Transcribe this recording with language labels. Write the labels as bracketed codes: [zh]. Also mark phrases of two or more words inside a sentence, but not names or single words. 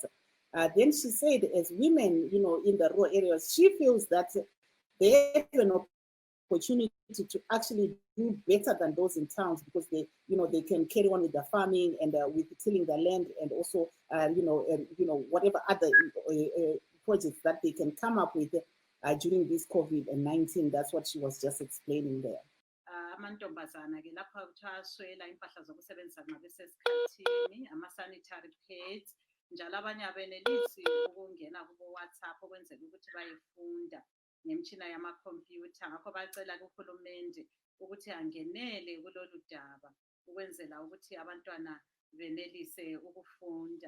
[en] Then she said, as women, in the rural areas, she feels that they have an opportunity to actually do better than those in towns, because they can carry on with their farming and with tilling their land, and also whatever other projects that they can come up with during this COVID-19. That's what she was just explaining there. [nd] Amantombazana ke lapha uthaswela impahla zokusebenzisa nxa besesikhathini, ama- [en] sanitary pads, [nd] njalo abanye abenelisi ukungena kubo WhatsApp ukwenzela ukuthi bayefunda ngemtshina yamakhompyutha. Ngakho bacela kuhulumende ukuthi angenele kulolu daba ukwenzela ukuthi abantwana benelise ukufunda.